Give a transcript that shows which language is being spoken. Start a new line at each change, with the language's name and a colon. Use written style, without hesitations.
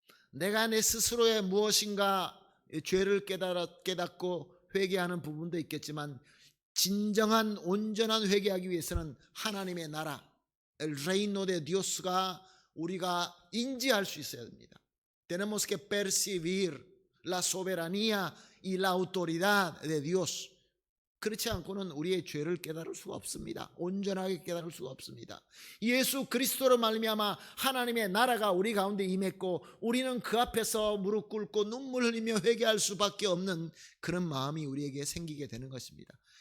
Korean: 내가 내 스스로의 무엇인가 죄를 깨닫고 회개하는 부분도 있겠지만 진정한 온전한 회개하기 위해서는 하나님의 나라,
Spanish: El reino de Dios
Korean: 가 우리가 인지할 수 있어야 됩니다.
Spanish: Tenemos que percibir la soberanía y la autoridad de Dios.
Korean: 그렇지 않고는 우리의 죄를 깨달을 수가 없습니다. 온전하게 깨달을 수가 없습니다. 예수 그리스도로 말미암아 하나님의 나라가 우리 가운데 임했고 우리는 그 앞에서 무릎 꿇고 눈물 흘리며 회개할 수밖에 없는 그런 마음이 우리에게 생기게 되는 것입니다.